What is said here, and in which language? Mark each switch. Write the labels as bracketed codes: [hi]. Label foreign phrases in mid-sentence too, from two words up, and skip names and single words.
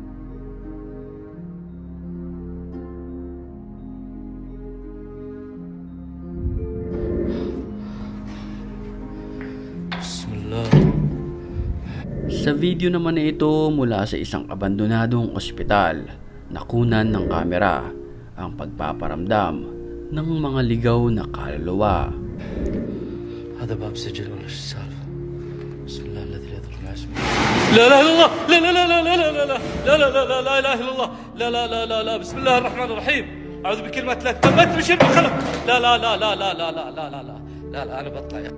[tl] Sa video naman na ito mula sa isang abandonadong ospital, nakunan ng kamera ang pagpaparamdam ng mga ligaw na kaluluwa. [ar] هذا باب سجل ولا شو السالفة؟ بسم الله الذي لا يضر مع اسمه. لا لا لا لا لا لا لا لا لا لا لا لا لا اله الا الله لا لا لا لا لا بسم الله الرحمن الرحيم اعوذ بكلمة لا تمت بشر الخلق لا لا لا لا لا لا لا لا لا لا لا انا بطلع.